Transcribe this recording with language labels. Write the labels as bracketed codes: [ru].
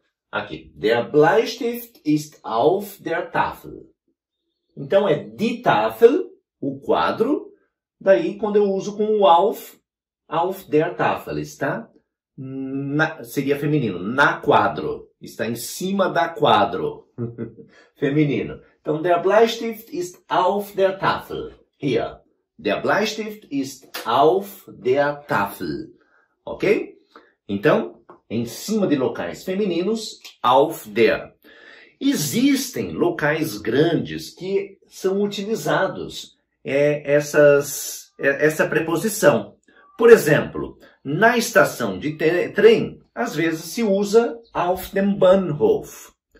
[de] Aqui, der Bleistift ist auf der Tafel. [pt] Então, é die Tafel, o quadro, daí quando eu uso com o [de] auf der Tafel, [pt] está? Seria feminino, na quadro. Está em cima da quadro. Feminino. Então, [de] der Bleistift ist auf der Tafel. Hier. Der Bleistift ist auf der Tafel. Ok? [pt] Então, em cima de locais femininos, [de] auf der. [pt] Existem locais grandes que são utilizados essa preposição. Por exemplo, na estação de trem, às vezes se usa [de] auf dem Bahnhof.